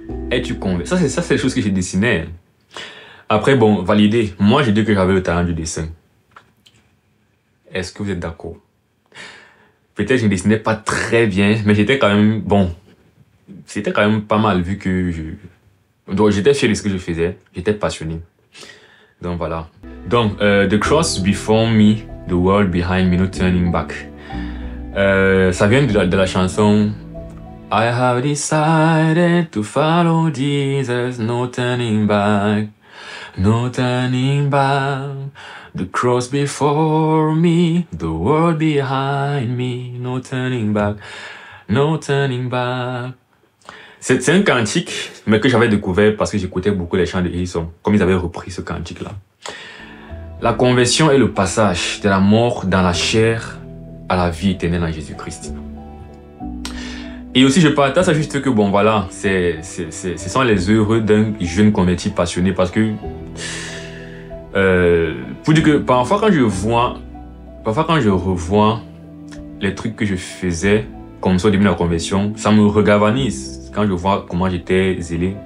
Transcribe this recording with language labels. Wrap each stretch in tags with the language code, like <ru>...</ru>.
<fr>Es-tu convaincu? Ça, c'est les choses que j'ai dessinées. Après, bon, validé. Moi, j'ai dit que j'avais le talent du dessin. Est-ce que vous êtes d'accord? Peut-être que je ne dessinais pas très bien, mais j'étais quand même, bon, c'était quand même pas mal vu que donc, j'étais fier de ce que je faisais. J'étais passionné. Donc, voilà.</fr> <en>Donc, The cross before me, the world behind me, no turning back.</en> <fr>Ça vient de la chanson</fr> <en>I have decided to follow Jesus, no turning back,</en> <fr>no turning back.</fr> <en>The cross before me, the world behind me, no turning back, no turning back.</en> <fr>C'est un cantique, mais que j'avais découvert parce que j'écoutais beaucoup les chants de Hillsong, comme ils avaient repris ce cantique-là. La conversion est le passage de la mort dans la chair à la vie éternelle en Jésus-Christ. Et aussi, je partage ça juste que, bon, voilà, ce sont les heureux d'un jeune converti passionné parce que, pour dire que parfois quand je revois les trucs que je faisais comme ça au début de la conversion, ça me regalvanise quand je vois comment j'étais zélé.</fr>